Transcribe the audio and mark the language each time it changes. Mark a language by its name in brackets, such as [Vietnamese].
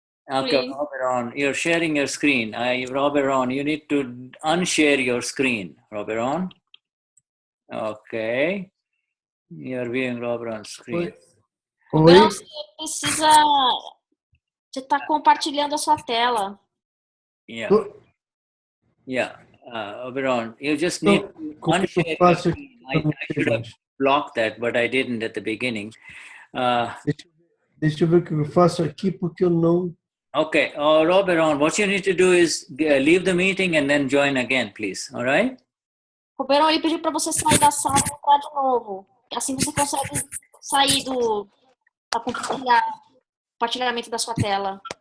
[English] Okay, Roberon, you're sharing your screen. Roberon, you need to unshare your screen. Roberon. Okay. You're viewing Roberon's screen. [Portuguese] Roberon, você está compartilhando a sua tela. [English] Yeah. Yeah. Oberon, you just need to unshare your screen. I should have blocked that, but I didn't at the beginning. [Portuguese] Deixa eu ver o que eu faço aqui, porque eu não... [English] Okay. Roberon, what you need to do is leave the meeting and then join again, please. All right? [Portuguese] Roberon, ele pediu para você sair da sala e entrar de novo. Assim você consegue sair do compartilhamento da sua tela.